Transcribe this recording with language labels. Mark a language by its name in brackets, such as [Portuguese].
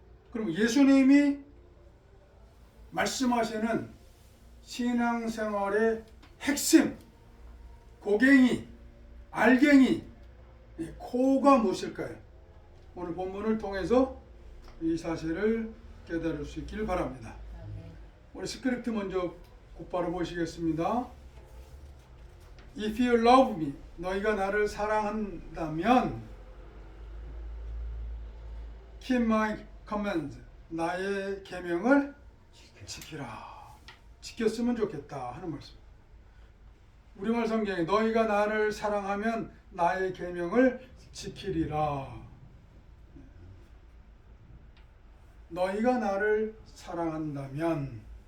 [Korean] 그럼 예수님이 말씀하시는 신앙생활의 핵심, 고갱이, 알갱이, 코가 무엇일까요? 오늘 본문을 통해서 이 사실을 깨달을 수 있길 바랍니다. 우리 스크립트 먼저 곧바로 보시겠습니다. [English] If you love me, [Korean] 너희가 나를 사랑한다면 [English] keep my commands, [Korean] 나의 계명을 지키라. 지켰으면 좋겠다 하는 말씀. 우리말 성경에 너희가 나를 사랑하면 나의 계명을 지키리라. 너희가 나를 사랑한다면.